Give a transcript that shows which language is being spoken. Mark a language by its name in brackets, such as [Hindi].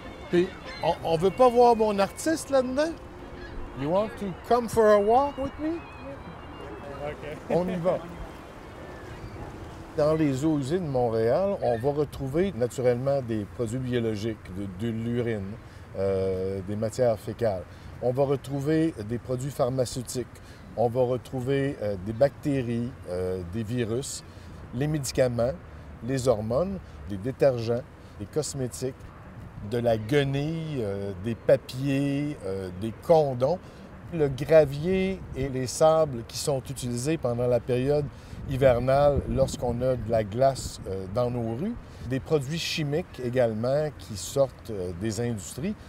[French] Puis, on veut pas voir mon artiste là-dedans? [English] You want to come for a walk with me? [French] OK. On y va. Dans les eaux usines de Montréal, on va retrouver naturellement des produits biologiques, de l'urine, des matières fécales. On va retrouver des produits pharmaceutiques. On va retrouver des bactéries, des virus, les médicaments, les hormones, les détergents, les cosmétiques, de la guenille, des papiers, des condoms, le gravier et les sables qui sont utilisés pendant la période hivernale lorsqu'on a de la glace dans nos rues, des produits chimiques également qui sortent des industries.